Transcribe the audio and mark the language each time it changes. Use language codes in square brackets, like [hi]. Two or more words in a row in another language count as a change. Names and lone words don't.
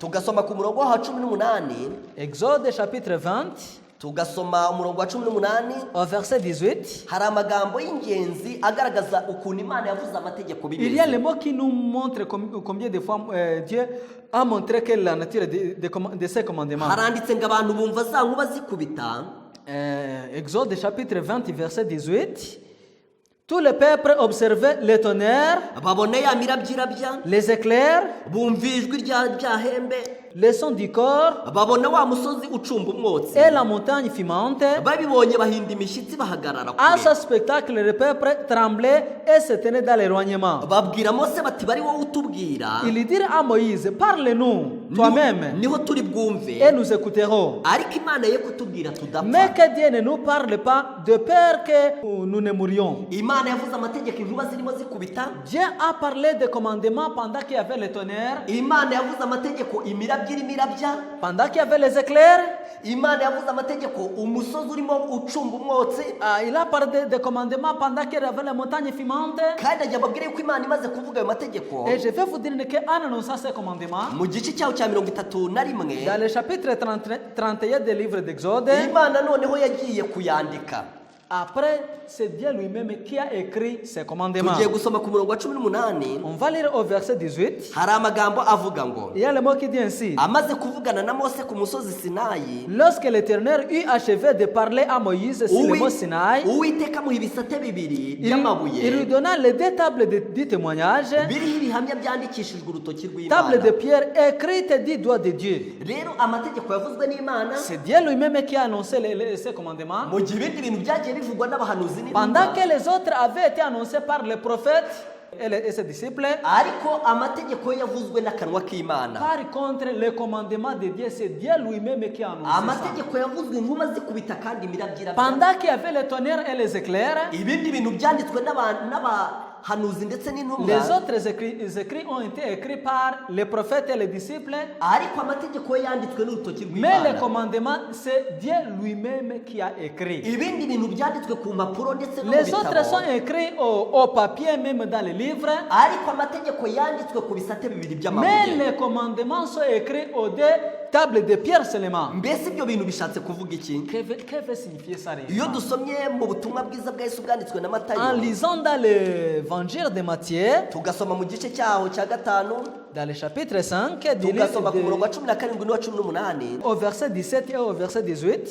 [rw] tugasoma ku murongo wa 18, [fr] Exode, chapitre 20, [rw] tugasoma umurongo wa 18, [fr] au verset 18, [rw] hari amagambo y'ingenzi agaragaza ukuntu Imana yavuze amategeko [fr] il y a [rw] bimeze. [fr] les mots qui nous montrent combien de fois Dieu a montré que la nature de ses commandements. [rw] Haranditse ngo abantu bumva za nkuba zikubita, [fr] Exode, chapitre 20, verset 18. Tout le peuple observait les tonnerres, [rw] babone ya mirabyirabya, [fr] les éclairs, [rw] bumva ijwi rya hembe, [fr] les sons du corps [rw] babona wa musozi ucumba umwotsi, [fr] et la montagne fumante. [rw] babibonye bahinda imishyitsi bahagarara [fr] À ce [rw] kure, [fr] spectacle, le peuple tremblait et se tenait dans l'éloignement. [rw] babwira Mose bati bari wowe utubwira, [fr] Ils dirent à Moïse, parle-nous toi-même [rw] niho turi bwumve, [fr] et nous écouterons. [rw] ariko Imana ye kutubwira tudapfa. [fr] Mais que Dieu ne nous parle pas de peur que nous ne mourions. [rw] Imana yavuze amategeko inkuba zirimo zikubita, [fr] Dieu a parlé des commandements pendant qu'il y avait les tonnerres, [rw] Imana yavuze amategeko imirabyo irimo irabya, [fr] pendant qu'il y avait les éclairs. [rw] Imana yavuze amategeko umusozi urimo ucumba umwotsi, [fr] Il a parlé des commandements pendant qu'il y avait les montagnes fumantes. [rw] kandi ajya ababwira yuko Imana imaze kuvuga ayo mategeko [fr] Et je vais vous dire qu'en annonçant ces commandements, [rw] mu gice cyaho cya 31, [fr] dans le chapitre 31 du livre d'Exode, [rw] Imana noneho yagiye kuyandika. [fr] après, c'est Dieu lui-même qui a écrit ces commandements. [rw] Tugiye gusoma ku murongo wa 18, [fr] On va lire au verset 18. [rw] hari amagambo avuga ngo, [fr] Il y a le mot qui dit ainsi. [rw] amaze kuvugana na Mose ku musozi Sinayi, [fr] Lorsque l'Éternel eut achevé de parler à Moïse sur le mont Sinaï, [rw] Uwiteka amuha ibisate bibiri [fr] il lui [rw] by'amabuye [fr] donna les deux tables de témoignage, [rw] biriho ibihamya byandikishijwe urutoki [fr] tables de [rw] rw'Imana. [fr] pierre écrites du doigt de Dieu. [rw] Rero amategeko yavuzwe n'Imana, [fr] C'est Dieu lui-même qui a annoncé ces commandements. [rw] mu gihe ibindi bintu byagiye bivugwa n'abahanuzi [fr] Pendant [rw] n'intumwa, [fr] que les autres avaient été annoncés par les prophètes et ses disciples, [rw] ariko amategeko yavuzwe n'akanwa k'Imana. [fr] par contre, les commandements de Dieu, c'est Dieu lui-même qui a annoncé ça. [rw] Amategeko yavuzwe inkuba zikubita kandi imirabyo irabya, [fr] Pendant qu'il y avait les tonnerres et les éclairs, [rw] ibindi bintu byanditswe n'abahanuzi ndetse n'intumwa, [fr] les autres écrits ont été écrits par les prophètes et les disciples, [rw] ariko amategeko yanditswe n'urutoki [fr] mais les [rw] rw'Imana. [fr] commandements, c'est Dieu lui-même qui a écrit. [rw] Ibindi bintu byanditswe ku mpapuro ndetse no mu [fr] Les autres [rw] bitabo, [fr] sont écrits au papier, même dans les livres, [rw] ariko amategeko yanditswe ku bisate bibiri [fr] mais [rw] by'amabuye. [fr] les commandements sont écrits aux deux tables de pierre seulement. [rw] Mbese ibyo bintu bishatse kuvuga iki? [fr] Que veut signifier ça [rw] Iyo [fr] réellement? [rw] dusomye mu butumwa bwiza bwa Yesu bwanditswe na [fr] En [rw] Matayo, [fr] lisant dans l'évangile de Matthieu, [rw] tugasoma mu gice cyaho cya 5, [fr] dans le chapitre 5, du livre [rw] tugasoma ku murongo wa [fr] de- [rw] 17 n'uwa 18, [fr] au verset 17 et au verset 18,